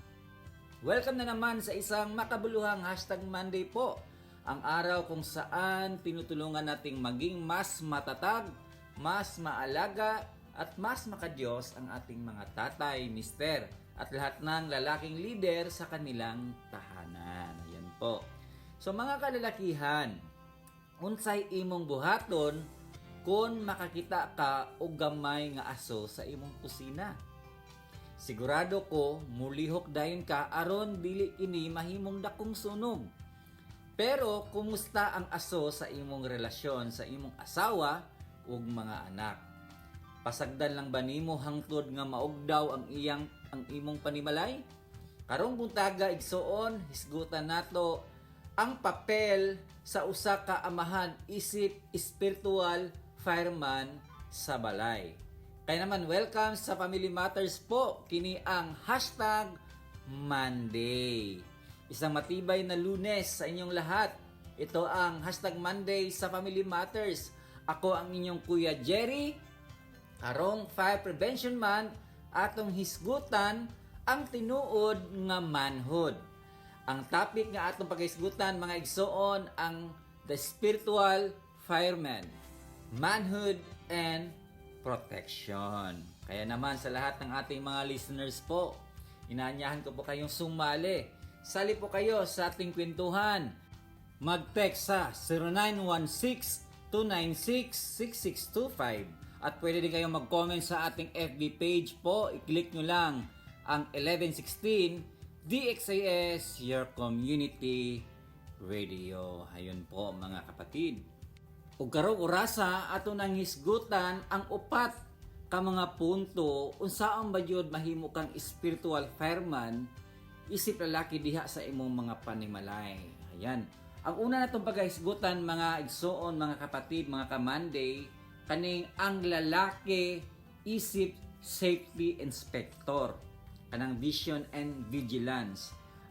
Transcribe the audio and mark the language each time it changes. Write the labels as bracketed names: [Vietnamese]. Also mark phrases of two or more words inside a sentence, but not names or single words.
[Filipino] Welcome na naman sa isang makabuluhang [English] hashtag Monday [Filipino] po, ang araw kung saan tinutulungan nating maging mas matatag, mas maalaga, at mas makadiyos ang ating mga tatay, mister, at lahat ng lalaking leader sa kanilang tahanan. Ayan po. [Cebuano] So [Filipino] mga kalalakihan, [Cebuano] unsay imong buhaton kung makakita ka og gamay nga aso sa imong kusina? Sigurado ko mulihok dayon ka aron dili kini mahimong dakong sunog. Pero kumusta ang aso sa imong relasyon sa imong asawa ug mga anak? Pasagdan lang ba nimo hangtod nga maugdaw ang imong panimalay? Karong buntaga igsuon hisgutan nato ang papel sa usa ka amahan isip [English] spiritual fireman [Cebuano] sa balay. [Filipino] Kaya naman, welcome sa Family Matters po. [Cebuano] Kini ang [English] hashtag Monday. [Filipino] Isang matibay na Lunes sa inyong lahat. Ito ang [English] hashtag Monday [Filipino] sa Family Matters. [Cebuano] Ako ang inyong Kuya Jerry. Karong Fire Prevention Month, atong hisgutan ang tinuod nga manhood. Ang topic nga atong paghisgutan mga igsoon ang [English] the spiritual fireman, manhood and protection. [Filipino] Kaya naman sa lahat ng ating mga listeners po, inaanyahan ko po kayong sumali. Sali po kayo sa ating kwentuhan. Mag-text sa 0916-296-6625 at pwede din kayong mag-comment sa ating FB page po. I-click nyo lang ang 1116 DXAS, [English] your community radio. [Filipino] Ayun po mga kapatid. [Cebuano] Ug karong orasa ato nang hisgutan ang upat ka mga punto unsaon ba jud mahimo kang [English] spiritual fireman [Cebuano] isip lalaki diha sa imong mga panimalay. [Filipino] Ayan. [Cebuano] Ang una natong paghisgutan mga igsoon, [Filipino] mga kapatid, [Cebuano] mga ka-Monday, kaning ang lalaki isip [English] safety inspector, [Cebuano] kanang [English] vision and vigilance.